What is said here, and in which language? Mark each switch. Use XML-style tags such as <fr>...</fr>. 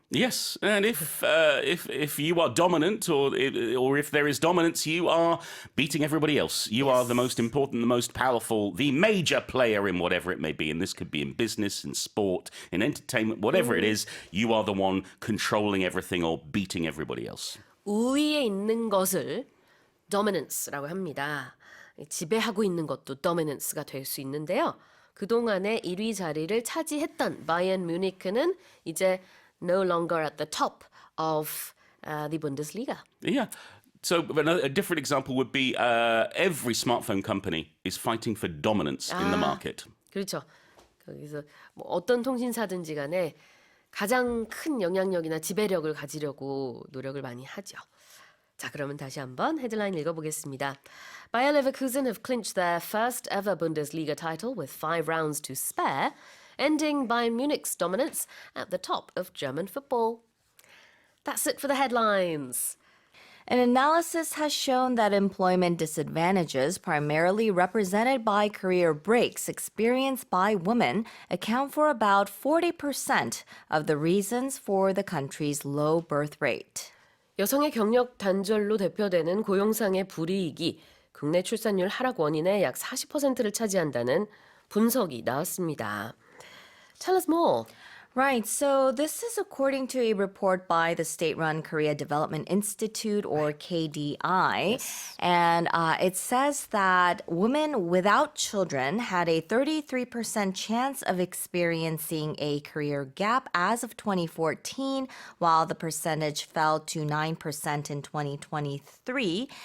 <en>Yes, and if you are dominant or if there is dominance, you are beating everybody else. You are the most important, the most powerful, the major player in whatever it may be. And this could be in business, in sport, in entertainment, whatever it is. You are the one controlling everything or beating everybody else.</en> <ko>우위에 있는 것을 dominance라고 합니다. 지배하고 있는 것도 dominance가 될 수 있는데요. 그동안의 1위 자리를 차지했던 바이에른 뮤니크는 이제</ko> <en>no longer at the top of the Bundesliga. Yeah. So a different example would be every smartphone company is fighting for dominance in the market.</en> <ko>그렇죠. 거기서 뭐 어떤 통신사든지 간에 가장 큰 영향력이나 지배력을 가지려고 노력을 많이 하죠. 자, 그러면 다시 한번 헤드라인 읽어보겠습니다.</ko> <en>Bayer Leverkusen have clinched their first ever Bundesliga title with 5 rounds to spare, ending Bayern Munich's dominance at the top of German football. That's it for the headlines. An analysis has shown that employment disadvantages, primarily represented by career breaks experienced by women, account for about 40% of the reasons for the country's low birth rate.</en> <ko>여성의 경력 단절로 대표되는 고용상의 불이익이 국내 출산율 하락 원인의 약 40%를 차지한다는 분석이 나왔습니다.</ko> <en>Tell us more. Right, so this is according to a report by the state-run Korea Development Institute, or KDI, and it says that women without children had a 33% chance of experiencing a career gap as of 2014, while the percentage fell to 9% in 2023.</en>